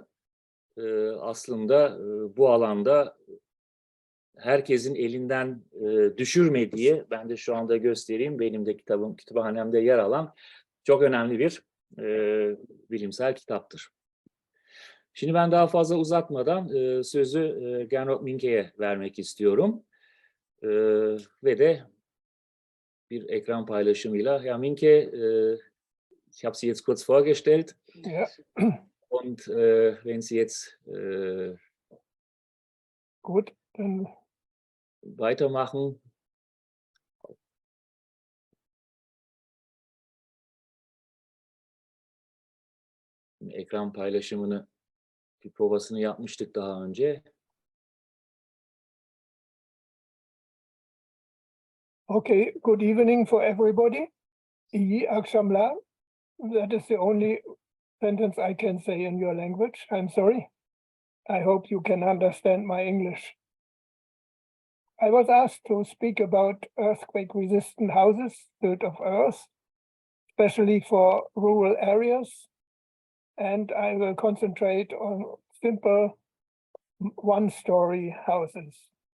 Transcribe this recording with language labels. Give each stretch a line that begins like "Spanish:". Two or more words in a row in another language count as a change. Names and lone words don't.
Turkish: Aslında bu alanda herkesin elinden düşürmediği, ben de şu anda göstereyim, benim de kütüphanemde yer alan çok önemli bir bilimsel kitaptır. Şimdi ben daha fazla uzatmadan sözü Gernot Minke'ye vermek istiyorum. Ve de bir ekran paylaşımıyla.
German: Ja, Minke, ich habe Sie jetzt kurz vorgestellt. Ja. Und wenn Sie jetzt Gut, dann weitermachen.
Turkish: Ekran paylaşımını, bir provasını yapmıştık daha önce.
English: okay, good evening for everybody.
Turkish: İyi akşamlar.
English: That is the only sentence I can say in your language. I'm sorry. I hope you can understand my English. I was asked to speak about earthquake-resistant houses built of earth, especially for rural areas, and I will concentrate on simple one-story houses.